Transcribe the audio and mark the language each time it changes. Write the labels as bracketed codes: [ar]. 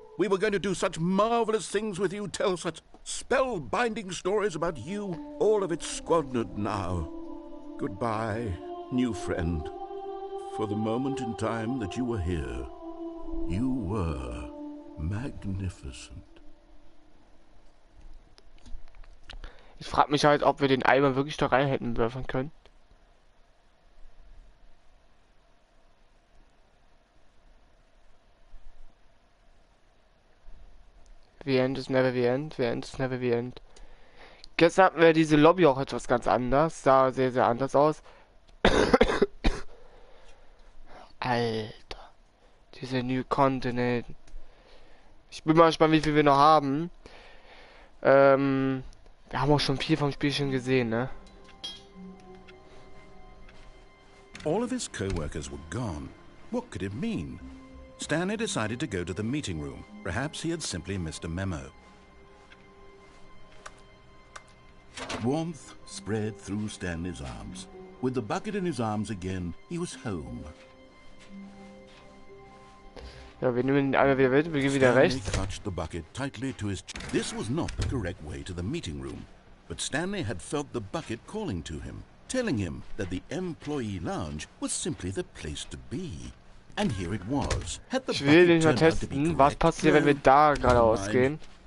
[en] We were going to do such marvelous things with you, tell such spellbinding stories about you. All of it squandered now. Goodbye, new friend. For the moment in time that you were here, you were magnificent. [de] Ich frage mich halt, ob wir den Eimer wirklich da rein hätten werfen können. [en] The end is never the end, the end is never the end. [de] Gestern hatten wir diese Lobby auch etwas ganz anders, sah sehr, sehr anders aus. Alter, diese [en] New Continent. [de] Ich bin mal gespannt, wie viel wir noch haben. Wir haben auch schon viel vom Spiel schon gesehen, ne? [en] All of his co-workers were gone. What could it mean? Stanley decided to go to the meeting room. Perhaps he had simply missed a memo. Warmth spread through Stanley's arms. With the bucket in his arms again, he was home. [de] Ja, wir nehmen den Eimer wieder mit, wir gehen wieder rechts. [en] Stanley clutched the bucket tightly to his chest. This was not the correct way to the meeting room, but Stanley had felt the bucket calling to him, telling him that the employee lounge was simply the place to be. And here it was. [de] Ich will den mal testen. Was passiert, wenn wir da geradeaus gehen?